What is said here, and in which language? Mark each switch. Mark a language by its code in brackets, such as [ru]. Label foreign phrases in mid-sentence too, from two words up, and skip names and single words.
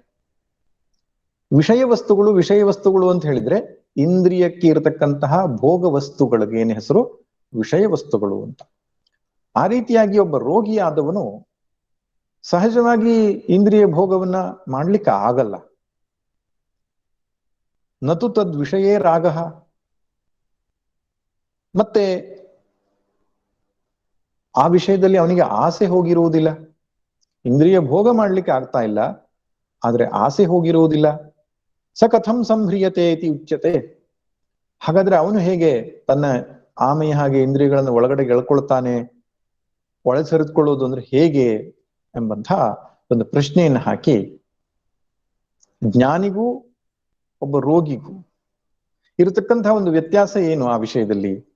[kn] ವಿಷಯ ವಸ್ತುಗಳು ಅಂತ ಹೇಳಿದ್ರೆ ಇಂದ್ರಿಯಕ್ಕೆ ಇರತಕ್ಕಂತಹ ಭೋಗ ವಸ್ತುಗಳಿಗೆ ಏನು ಹೆಸರು? ವಿಷಯ ವಸ್ತುಗಳು ಅಂತ. ಆ ರೀತಿಯಾಗಿ ಒಬ್ಬ ರೋಗಿಯಾದವನು ಸಹಜವಾಗಿ ಇಂದ್ರಿಯ ಭೋಗವನ್ನ ಮಾಡ್ಲಿಕ್ಕೆ ಆಗಲ್ಲ. [sa] ನತು ತದ್ ವಿಷಯೇ ರಾಗ, [kn] ಮತ್ತೆ ಆ ವಿಷಯದಲ್ಲಿ ಅವನಿಗೆ ಆಸೆ ಹೋಗಿರುವುದಿಲ್ಲ. ಇಂದ್ರಿಯ ಭೋಗ ಮಾಡ್ಲಿಕ್ಕೆ ಆಗ್ತಾ ಇಲ್ಲ, ಆದ್ರೆ ಆಸೆ ಹೋಗಿರುವುದಿಲ್ಲ. [sa] ಸ ಕಥಂ ಸಂಹ್ರಿಯತೆ ಇತಿ ಉಚ್ಯತೆ. [kn] ಹಾಗಾದ್ರೆ ಅವನು ಹೇಗೆ ತನ್ನ ಆಮೆಯ ಹಾಗೆ ಇಂದ್ರಿಯಗಳನ್ನು ಒಳಗಡೆ ಎಳ್ಕೊಳ್ತಾನೆ? ಒಳಸರಿದುಕೊಳ್ಳೋದು ಅಂದ್ರೆ ಹೇಗೆ ಎಂಬಂಥ ಒಂದು ಪ್ರಶ್ನೆಯನ್ನು ಹಾಕಿ ಜ್ಞಾನಿಗೂ ಒಬ್ಬ ರೋಗಿಗೂ ಇರತಕ್ಕಂತಹ ಒಂದು ವ್ಯತ್ಯಾಸ ಏನು ಆ ವಿಷಯದಲ್ಲಿ?